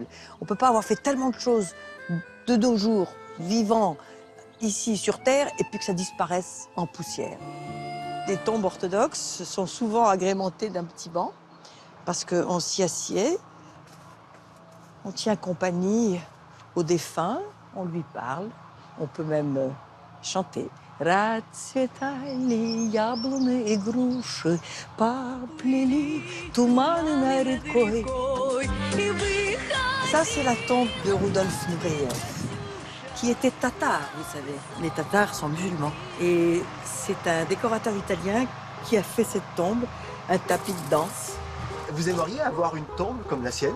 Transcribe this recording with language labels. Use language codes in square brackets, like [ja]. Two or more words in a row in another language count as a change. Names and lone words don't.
[fr] On peut pas avoir fait tellement de choses de nos jours, vivants, ici sur Terre, et puis que ça disparaisse en poussière. Les tombes orthodoxes sont souvent agrémentées d'un petit banc, parce qu'on s'y assied, on tient compagnie au défunt, on lui parle, on peut même chanter. [ru] Расцветали яблони и груши, поплели туманы над рекой. [fr] Ça, c'est la tombe de Rudolf Nureyev, qui était tatar, vous savez. Les Tatars sont musulmans. Et c'est un décorateur italien qui a fait cette tombe, un tapis de danse. Vous aimeriez avoir une tombe comme la sienne?